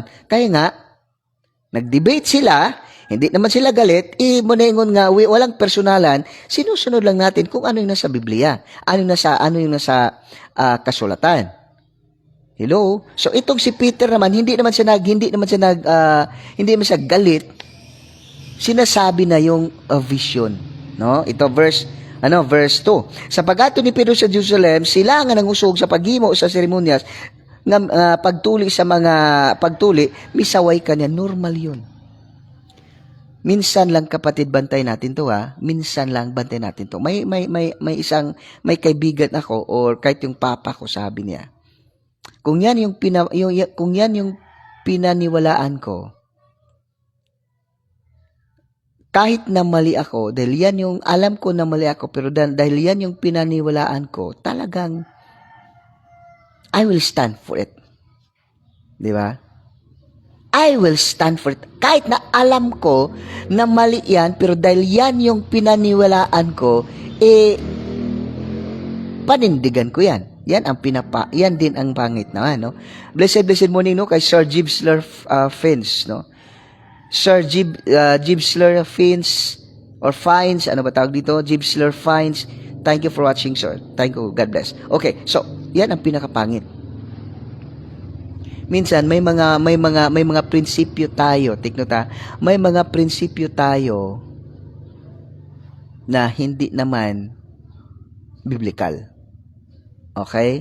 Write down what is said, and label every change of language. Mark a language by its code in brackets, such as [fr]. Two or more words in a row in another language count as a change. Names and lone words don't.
[tl] Kaya nga, nag-debate sila, hindi naman sila galit, moningon nga, walang personalan, sinusunod lang natin kung ano yung nasa Biblia, ano yung nasa kasulatan. Hello? So itong si Peter naman, hindi naman siya galit. Sinasabi na yung vision, no? [ceb] Ito verse 2. Sapagkat ni Pedro sa Jerusalem, sila nga nangusog sa paghimo sa seremonyas, nga pagtuli sa mga pagtuli, [tl] misaway kanya, normal yun. Minsan lang kapatid bantay natin to ha. Minsan lang bantay natin to. May kaibigan ako or kahit yung papa ko sabi niya. Kung yan yung pinaniwalaan ko, kahit na mali ako, dahil yan yung alam ko na mali ako, pero dahil yan yung pinaniwalaan ko, talagang [en] I will stand for it. [tl] Di ba? [en] I will stand for it. [tl] Kahit na alam ko na mali yan, pero dahil yan yung pinaniwalaan ko, panindigan ko yan. Yan din ang pangit na, no? [en] Blessed morning, [tl] no, kay Sir Gibsler Fins, no? Sir Gibsler Fins or Fines, ano ba tawag dito? Gibsler Fines. [en] Thank you for watching, sir. Thank you. God bless. Okay, so [tl] yan ang pinakapangit. Minsan may mga prinsipyo tayo, [en] take note [tl] ha. May mga prinsipyo tayo na hindi naman biblical. Okay?